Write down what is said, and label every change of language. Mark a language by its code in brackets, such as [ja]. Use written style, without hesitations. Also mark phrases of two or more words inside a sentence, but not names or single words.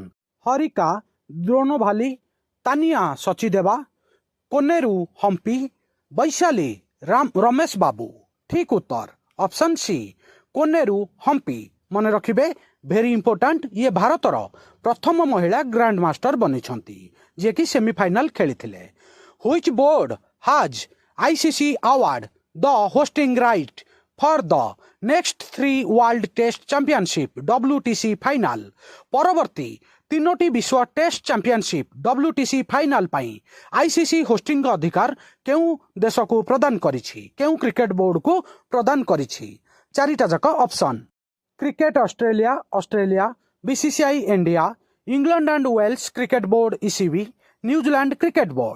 [or] ହରିକା ଦ୍ରୋଣୋଭାଲି, ତାନିଆ ସଚିଦେବା, କୋନେରୁ ହମ୍ପି, ବୈଶାଲି ରମେଶ ବାବୁ। ଠିକ୍ ଉତ୍ତର ଅପସନ୍ ସି କୋନେରୁ ହମ୍ପି। ମନେ ରଖିବେ [en] very important, [or] ଇଏ ଭାରତର ପ୍ରଥମ ମହିଳା [en] grand master [or] ବନିଛନ୍ତି ଯିଏକି ସେମିଫାଇନାଲ ଖେଳିଥିଲେ। [en] which board has ICC award the hosting right for the next 3 World Test Championship WTC final। [or] ପରବର୍ତ୍ତୀ ତିନୋଟି ବିଶ୍ୱ [en] test championship [or] WTC ଫାଇନାଲ ପାଇଁ ICC ହୋଷ୍ଟିଂ ଅଧିକାର କେଉଁ ଦେଶକୁ ପ୍ରଦାନ କରିଛି? କେଉଁ କ୍ରିକେଟ ବୋର୍ଡକୁ ପ୍ରଦାନ କରିଛି? ଚାରିଟା ଯାକ ଅପସନ୍। କ୍ରିକେଟ ଅଷ୍ଟ୍ରେଲିଆ, BCCI ଇଣ୍ଡିଆ, ଇଂଲଣ୍ଡ ଆଣ୍ଡ ୱେଲ୍ସ କ୍ରିକେଟ ବୋର୍ଡ ECB, ନ୍ୟୁଜିଲାଣ୍ଡ କ୍ରିକେଟ ବୋର୍ଡ।